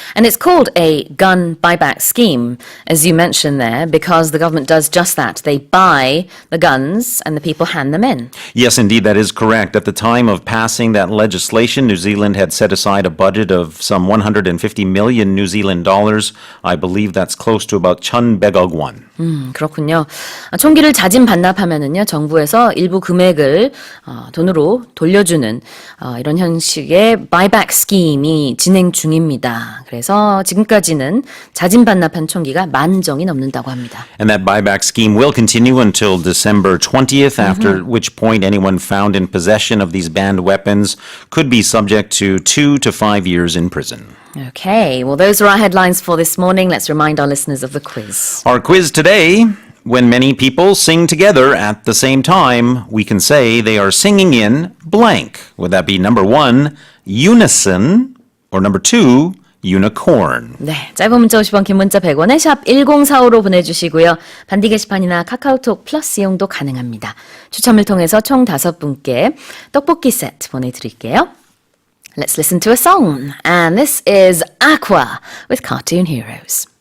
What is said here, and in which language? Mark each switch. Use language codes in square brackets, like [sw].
[en] And it's called a gun buyback scheme, as you mentioned there, because the government does just that. They buy the guns and the people hand them in. Yes, indeed, that is correct. At the time of passing that legislation, New Zealand had set aside a budget of some 150 million New Zealand dollars. I believe that's close to about 1,100억 won. [ko] 그렇군요. 총기를 자진 반납하면은요, 정부에서 일부 금액을 돈으로 돌려주는 이런 형식의 buyback 스킴이 진행 중입니다. 그래서 지금까지는 자진 반납한 총기가 10,000정이 넘는다고 합니다. [en] And that buyback scheme will continue until December 20th, after which point anyone found in possession of these banned weapons could be subject to 2 to 5 years in prison. Okay, well, those are our headlines for this morning. Let's remind our listeners of the quiz. Our quiz today: when many people sing together at the same time, we can say they are singing in blank. Would that be number 1, unison, or number 2, unicorn? [ko] 네, 짧은 문자 50원, 긴 문자 100원에 샵 1045로 보내주시고요. 반디 게시판이나 카카오톡 플러스 이용도 가능합니다. 추첨을 통해서 총 5분께 떡볶이 세트 보내드릴게요. [en] Let's listen to a song. And this is Aqua with Cartoon Heroes.